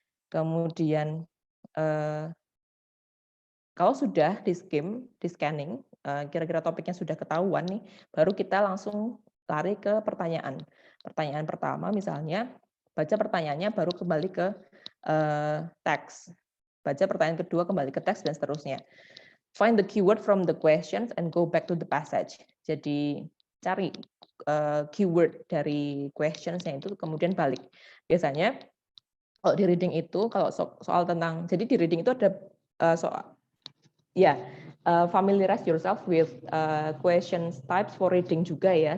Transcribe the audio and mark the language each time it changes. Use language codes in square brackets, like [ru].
[id] Kemudian kalau sudah di scanning, kira-kira topiknya sudah ketahuan nih, baru kita langsung lari ke pertanyaan. Pertanyaan pertama misalnya, baca pertanyaannya baru kembali ke teks. Baca pertanyaan kedua kembali ke teks dan seterusnya. [en] Find the keyword from the questions and go back to the passage. [id] Jadi cari keyword dari questions-nya itu kemudian balik. Biasanya kalau di reading itu kalau soal tentang, jadi di reading itu ada soal [en] familiarize yourself with questions types for reading [id] juga ya.